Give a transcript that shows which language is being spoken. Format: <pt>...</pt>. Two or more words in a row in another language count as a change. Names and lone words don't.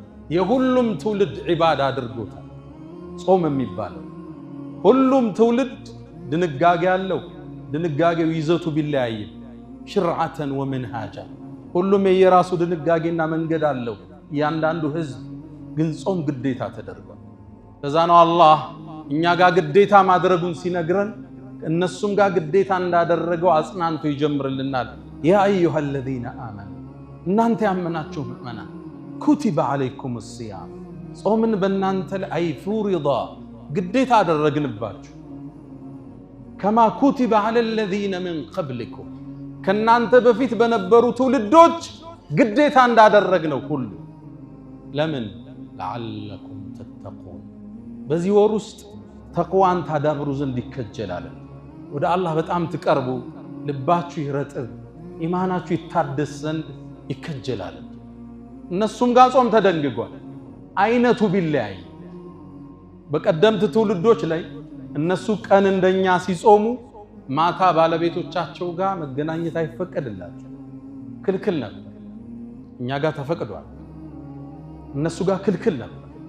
<am>የሁሉም ትውልድ ዒባዳ አድርጎታል። ጾም የሚባለው ሁሉም ትውልድ ድንጋጌ አለው። ድንጋጌው ይዘቱ ቢለያይም</am> <ar>شرعة ومنهاجا</ar> <am>ሁሉም የየራሱ ድንጋጌና መንገድ አለው። እያንዳንዱ ህዝብ ግን ጾም ግዴታ ተደርጓል። ለዛ ነው አላህ እኛ ጋር ግዴታ ማድረጉን ሲነግረን እነሱም ጋር ግዴታ እንዳደረገው አጽናንቶ ይጀምርልናል።</am> <ar>يا أيها الذين آمنوا</ar> <am>እናንተ ያመናችሁ ምእመናን</am> <ar>كتب عليكم الصيام</ar> <am>ጾምን በእናንተ ላይ ፉሪዳ ግዴታ አደረግንባችሁ</am> <ar>كما كتب على الذين من قبلكم</ar> <am>ከናንተ በፊት በነበሩ ትውልዶች ግዴታ እንዳደረግነው ሁሉ ለምን</am> <ar>لعلكم تتقون</ar> <am>በዚህ ወር ውስጥ ተቅዋን ታዳብሩ ዘንድ ይከጀላል። ወደ አላህ በጣም ትቀርቡ፣ ልባችሁ ይረጥብ፣ ኢማናችሁ ይታደስ ዘንድ ይከጀላል። እነሱም ጋር ጾም ተደንግጓል። አይነቱ ቢለያይ በቀደምት ትውልዶች ላይ እነሱ ቀን እንደኛ ሲጾሙ ማታ ባለቤቶቻቸው ጋር መገናኘት አይፈቀድላቸው፣ ክልክል ነበር። እኛ ጋር ተፈቅዷል፣ እነሱ ጋር ክልክል ነበር።</am>